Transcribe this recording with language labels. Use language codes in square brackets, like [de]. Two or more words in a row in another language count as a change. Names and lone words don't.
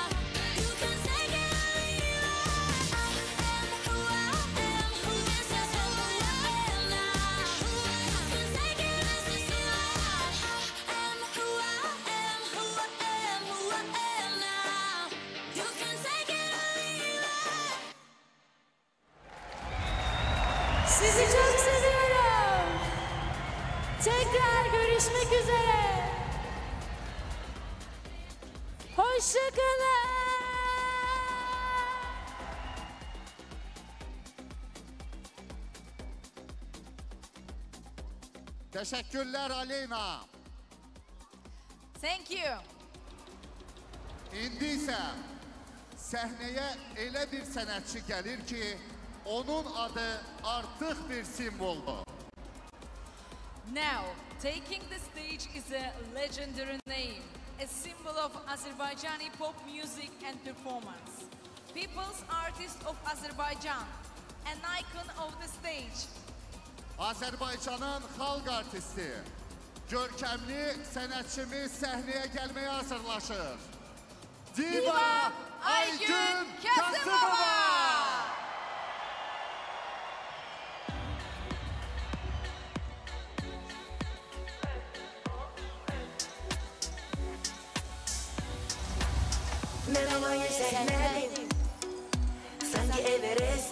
[en] You can take it or leave it. I am who I am, who is who I am now. You can take it as you see it. I am who I am, who I am, who I am now. You can take it or leave it. [tr] Sizi çok seviyorum. Tekrar görüşmek üzere. Hoşça kalın. Teşekkürler Aleyna. [en] Thank you. [az] İndi isə səhnəyə elə bir sənətçi gəlir ki, onun adı artıq bir simvoldur. [en] Now, taking the stage is a legendary name, a symbol of Azerbaijani pop music and performance. People's artist of Azerbaijan, an icon of the stage. [az] Azərbaycanın xalq artisti, görkəmli sənətçimiz səhnəyə gəlməyə hazırlaşır. Diva Aygün Kasımova! Melamayır səhnədim, sanki Everest.